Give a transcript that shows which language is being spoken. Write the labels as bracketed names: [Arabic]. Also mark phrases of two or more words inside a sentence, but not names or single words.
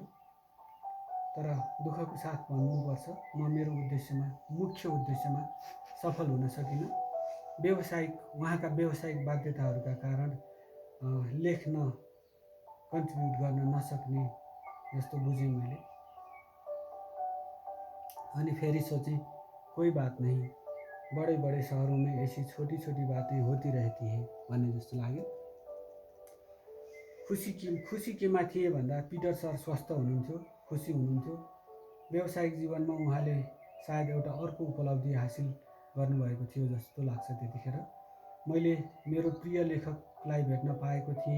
[Nepali] तर दुःखको साथ भन्नुपर्छ, म मेरो मुख्य उद्देश्यमा सफल हुन सकिनँ। उहाँका व्यावसायिक बाध्यताहरूका कारण लेख्न कन्ट्रिब्युट गर्न नसक्ने जस्तो बुझेँ मैले। अनि फेरि सोचेँ [Hindi] कोई बात नहीं, बड़े बड़े शहरों में ऐसी छोटी छोटी बातें होती रहती है [Nepali] भन्ने जस्तो लाग्यो। खुसी केमा थिए भन्दा पिटर सर स्वस्थ हुनुहुन्थ्यो, खुसी हुनुहुन्थ्यो। व्यावसायिक जीवनमा उहाँले सायद एउटा अर्को उपलब्धि हासिल गर्नुभएको थियो जस्तो लाग्छ। त्यतिखेर मैले मेरो प्रिय लेखकलाई भेट्न पाएको थिएँ।